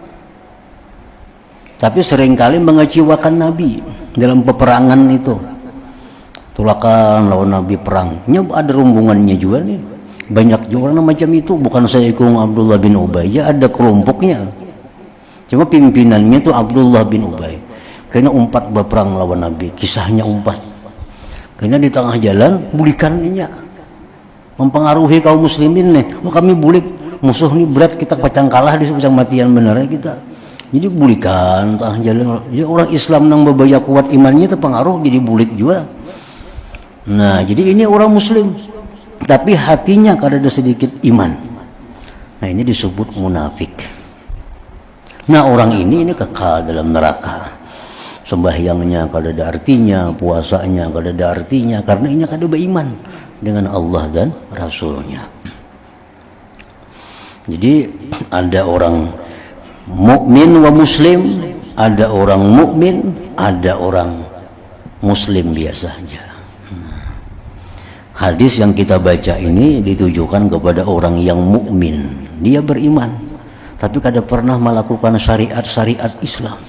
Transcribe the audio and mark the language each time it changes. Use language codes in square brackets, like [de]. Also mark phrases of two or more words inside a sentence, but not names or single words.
[id] Tapi seringkali mengecewakan Nabi dalam peperangan itu. [bjn] Tulakan lawan Nabi perangnya ada rombongannya juga nih. [id] Banyak juga orang macam itu. Bukan saya ikut Abdullah bin Ubay, ya ada kelompoknya. Cuma pimpinannya itu Abdullah bin Ubay. [bjn] Karena umpat berperang lawan Nabi, kisahnya umpat. Karena di tengah jalan bulikannya mempengaruhi kaum muslimin nih. Kami bulik musuh nih berat, kita pacang kalah di pacang matian benar kita. Jadi bulikan tengah jalan. Jadi orang Islam yang berbaya kuat imannya terpengaruh jadi bulik juga. Nah, jadi ini orang muslim tapi hatinya kada ada sedikit iman. [id] Nah, ini disebut munafik. Nah, orang ini kekal dalam neraka. [bjn] Sembahyangnya kada ada artinya, puasanya kada ada artinya karena ini kada beriman dengan Allah dan Rasulnya. [id] Jadi ada orang mukmin wa muslim, ada orang mukmin, ada orang muslim biasa saja. Hadis yang kita baca ini ditujukan kepada orang yang mukmin, dia beriman, tapi kada pernah melakukan syariat-syariat Islam.